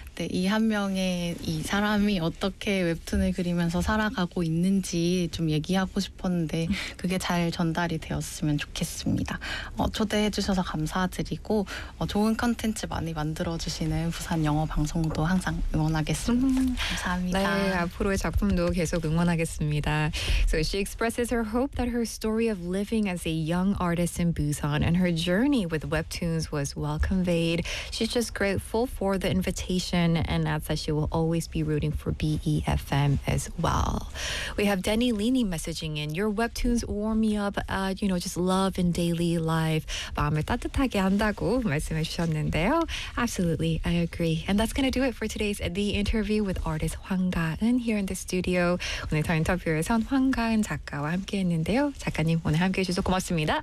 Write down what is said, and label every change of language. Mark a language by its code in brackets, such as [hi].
[ko] 네, 이 한 명의 이 사람이 어떻게 웹툰을 그리면서 살아가고 있는지 좀 얘기하고 싶었는데 그게 잘 전달이 되었으면 좋겠습니다. 초대해 주셔서 감사드리고 좋은 컨텐츠 많이 만들어주시는 부산 영어 방송도 항상 응원하겠습니다. 감사합니다. 네, 앞으로의 작품도 계속 응원하겠습니다. [en] So she expresses her hope that her story of living as a young artist in Busan and her journey with webtoons was well conveyed. She's just grateful for the invitation and adds that she will always be rooting for BEFM as well. We have Denny Leaney messaging in. Your webtoons warm me up, just love in daily life. [ko] 마음을 따뜻하게 한다고 말씀해 주셨는데요. [en] Absolutely, I agree. And that's going to do it for today's The Interview with artist 황가은 here in the studio. [ko] 오늘 더 인터뷰에선 황가은 작가와 함께 했는데요. 작가님, 오늘 함께 해 주셔서 고맙습니다.